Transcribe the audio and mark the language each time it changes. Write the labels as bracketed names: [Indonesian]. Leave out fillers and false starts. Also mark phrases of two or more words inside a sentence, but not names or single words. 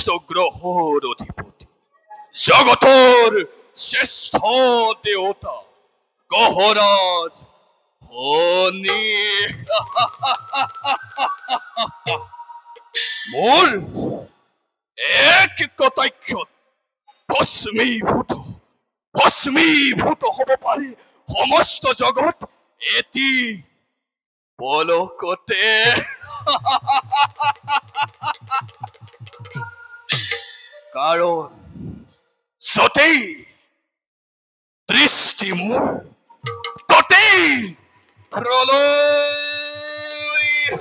[Assamese] গ্রহর অধিপতি, জগতর শ্রেষ্ঠ দেবতা গহরাজ হনি। মোর এক কটাক্ষত ভস্মীভূত হব পাৰে সমস্ত জগত এটি পলকতে। কাৰণ যতেই দৃষ্টি মোৰ ততেই প্ৰলয়।